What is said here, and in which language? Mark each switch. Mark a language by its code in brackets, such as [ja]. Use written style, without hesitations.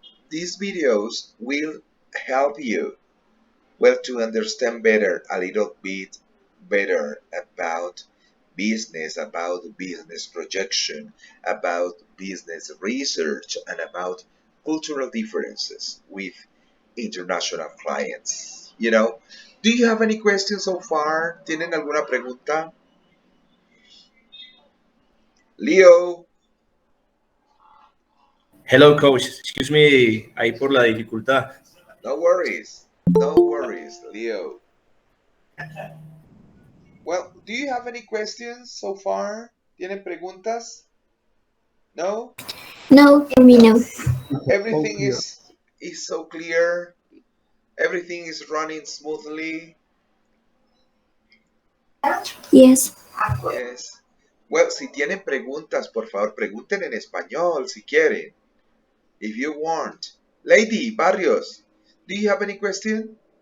[en] These videos will help you, to understand a little bit better about business projection, about business research, and about cultural differences with international clients. Do you have any questions so far? [es] ¿Tienen alguna pregunta? [en] Leo, Hello, coach. Excuse me [es] ahí por la dificultad. [en] no worries. No worries, Leo. Well, do you have any questions so far? [es] ¿Tienen preguntas? No? [en] No, for me, no. Everything is so clear. Everything is running smoothly. Yes. Yes. [es] Well, si tienen preguntas, por favor, pregunten en español si quieren. [en] If you want. Lady Barrios, do you have any question?